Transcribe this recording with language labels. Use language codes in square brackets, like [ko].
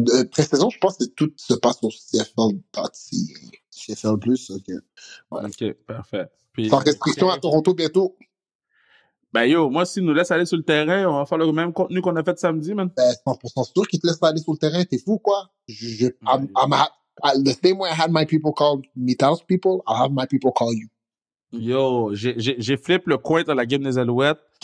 [fr] Pré-saison, je pense que tout se passe sur CFL.ca. CFL+, ok. Ouais. Ok, parfait. Puis, Sans restriction à Toronto bientôt. Ben yo, moi, s'ils nous laissent aller sur le terrain, on va faire le même contenu qu'on a fait samedi, man. Ben, 100% sûr qu'ils te laissent aller sur le terrain. T'es fou, quoi? [en] The same way I had my people call me townspeople, I'll have my people call you. [fr] Yo, j'ai flip le coin dans la game des Alouettes.